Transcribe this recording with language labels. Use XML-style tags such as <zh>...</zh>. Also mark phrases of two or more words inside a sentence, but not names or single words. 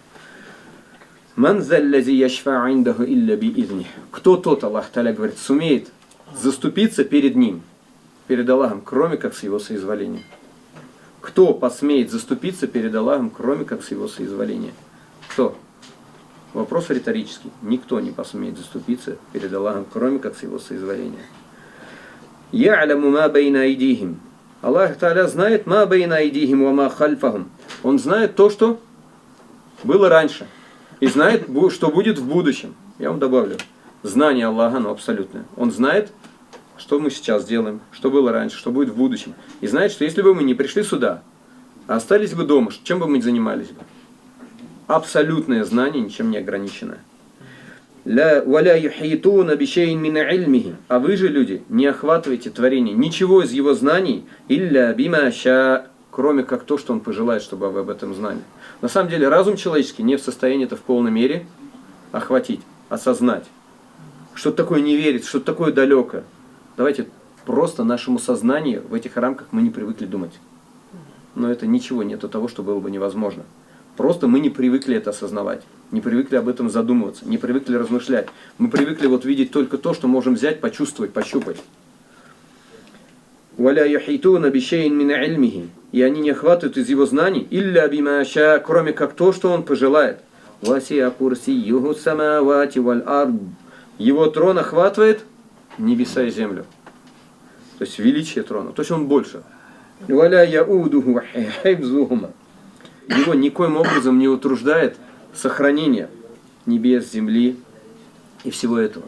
<ru>Кто тот, Аллах Та'аля говорит, сумеет заступиться перед ним, перед Аллахом, кроме как с его соизволения? Кто посмеет заступиться перед Аллахом, кроме как с его соизволения? Кто? Вопрос риторический. Никто не посмеет заступиться перед Аллахом, кроме как с его соизволения.</ru> <ar>«يعلم ما بين أيديهم».</ar> <ru>Аллах Та'аля знает</ru> <ar>ما بين أيديهم وما خلفهم.</ar> <ru>Он знает то, что было раньше. И знает, что будет в будущем. Я вам добавлю. Знание Аллаха, оно абсолютное. Он знает, что мы сейчас делаем, что было раньше, что будет в будущем. И знает, что если бы мы не пришли сюда, а остались бы дома, чем бы мы ни занимались бы? Абсолютное знание, ничем не ограниченное.</ru> <ar>«ولا يحيطون بشيء من علمه».</ar> <ru>А вы же, люди, не охватываете творение ничего из его знаний,</ru> <ar>إلا بما شاء,</ar> <ru>кроме как то, что он пожелает, чтобы вы об этом знали. На самом деле, разум человеческий не в состоянии это в полной мере охватить, осознать. Что-то такое не верит, что-то такое далекое. Давайте просто нашему сознанию в этих рамках мы не привыкли думать. Но это ничего нет того, что было бы невозможно. Просто мы не привыкли это осознавать, не привыкли об этом задумываться, не привыкли размышлять. Мы привыкли вот видеть только то, что можем взять, почувствовать, пощупать.</ru> <ar>«ولا يحيطون بشيء من علمه».</ar> <ru>И они не охватывают из его знаний,</ru> <ar>«إلا بما شاء»,</ar> <ru>кроме как то, что он пожелает.</ru> <ar>«وسع كرسيه السماوات والأرض».</ar> <ru>Его трон охватывает небеса и землю. То есть величие трона, то есть он больше.</ru> <ar>«ولا يؤوده حفظهما».</ar> <ru>Его никоим образом не утруждает сохранение небес, земли и всего этого.</ru>